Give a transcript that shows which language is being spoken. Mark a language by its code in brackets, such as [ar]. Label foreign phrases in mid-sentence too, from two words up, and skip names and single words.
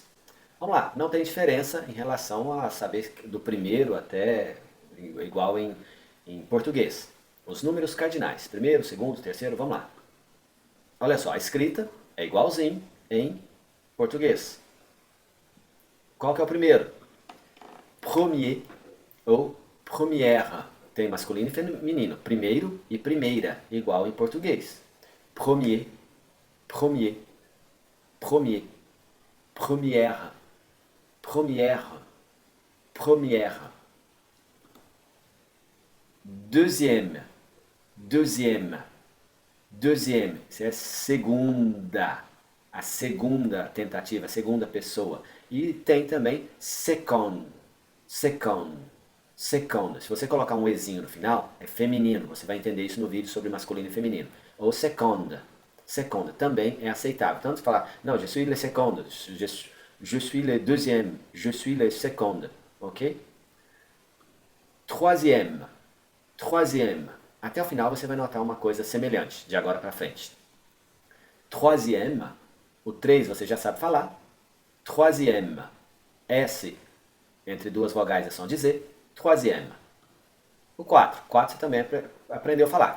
[pt] Vamos lá, não tem diferença em relação a saber do primeiro até igual em português. Os números cardinais, primeiro, segundo, terceiro, vamos lá. Olha só, a escrita é igualzinho em português. Qual que é o primeiro? [fr] Premier ou première. [pt] Tem masculino e feminino. Primeiro e primeira, igual em português. [fr] Premier, premier, premier, première, première, première. Deuxième, deuxième, deuxième. [pt] Isso é segunda. A segunda tentativa, a segunda pessoa. E tem também [fr] second, second, second. [pt] Se você colocar um ezinho no final, é feminino. Você vai entender isso no vídeo sobre masculino e feminino. Ou [fr] second, second [pt] também é aceitável. Tanto falar, não, [fr] je suis le second, je suis le deuxième, je suis le second. Ok? Troisième, troisième. [pt] Até o final você vai notar uma coisa semelhante, de agora para frente. Troisième, o 3 você já sabe falar. Troisième, S entre duas vogais é som de Z. [fr] Troisième. [pt] O 4, 4 você também aprendeu a falar.